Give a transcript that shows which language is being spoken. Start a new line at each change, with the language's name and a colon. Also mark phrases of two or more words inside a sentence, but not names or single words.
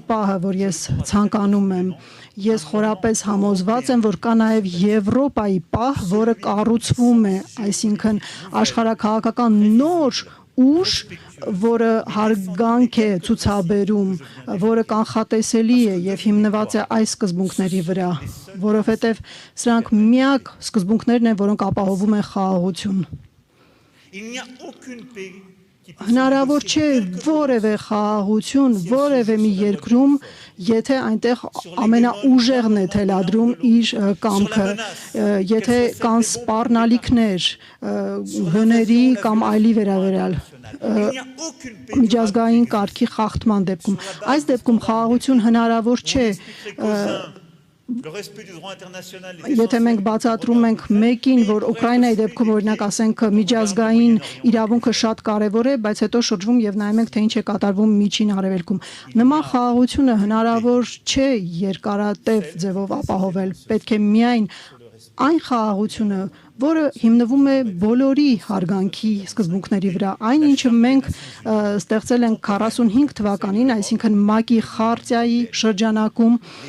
Armenian: պահը, որ ես ցանկանում եմ, ես խորապես համոզված եմ, որ կա նաև Եվրոպայի պահ, որը կառուցվում է, այսինքն աշխարհաքաղաքական նոր ուժ, որը հարգանք է ցուցաբերում, որը կանխատեսելի է եւ հիմնված է այս սկզբունքների վրա, որովհետեւ սրանք միակ սկզբունքներն են, որոնք ապահովում են խաղաղություն։
French: Il n'y a aucune paix qui puisse
Armenian: Հնարավոր չէ որևէ խաղաղություն որևէ մի երկրում, եթե այնտեղ ամենաուժեղն է թելադրում իր կամքը, եթե կան սպառնալիքներ, հների կամ այլի վերաբերյալ
French: il n'y a aucune paix
Armenian: միջազգային կարգի խախտման դեպքում։ Այս դեպքում խաղաղություն հնարավոր չէ,
French: le respect du droit international
Armenian: եթե մենք բացատրում ենք մեկին, որ Ուկրաինայի դեպքում օրինակ ասենք միջազգային իրավունքը շատ կարևոր է, բայց հետո շրջվում եւ նայում ենք թե ինչ է կատարվում միջին արևելքում։ Նման խաղաղությունը հնարավոր չէ երկարատև ձևով ապահովել։ Պետք է միայն այն խաղաղությունը, որը հիմնվում է բոլորի հարգանքի սկզբունքների վրա, այն ինչը մենք ստեղծել ենք 45 թվականին, այսինքն ՄԱԿ-ի խարտիայի շրջանակում,